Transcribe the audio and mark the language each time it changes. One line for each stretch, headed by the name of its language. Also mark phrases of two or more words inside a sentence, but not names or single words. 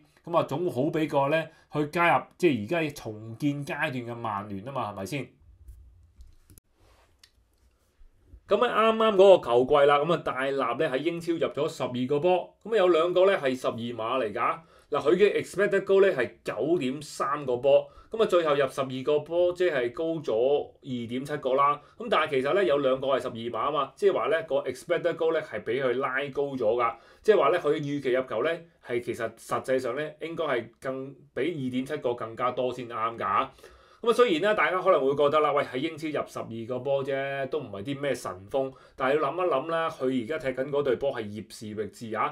Cantonese: 咁啊，總好比過咧去加入即係而家重建階段嘅曼聯啊嘛，係咪先？咁喺啱啱嗰個球季啦，咁啊戴拿咧喺英超入咗12個波，咁啊有2個咧係12碼嚟㗎。嗱，佢嘅
English: expected goal
Cantonese: 咧係9.3個波，咁啊最後入12個波，即係高咗2.7個啦。咁但係其實咧有2個係12碼啊嘛，即係話咧個
English: expected goal
Cantonese: 咧係比佢拉高咗㗎，即係話咧佢嘅預期入球咧係其實實際上咧應該係比2.7個更加多先啱㗎。咁啊，雖然咧，大家可能會覺得啦，喂喺英超入12個波啫，都唔係啲咩神鋒，但係要諗一諗啦，佢而家踢緊嗰隊波係葉士域治啊。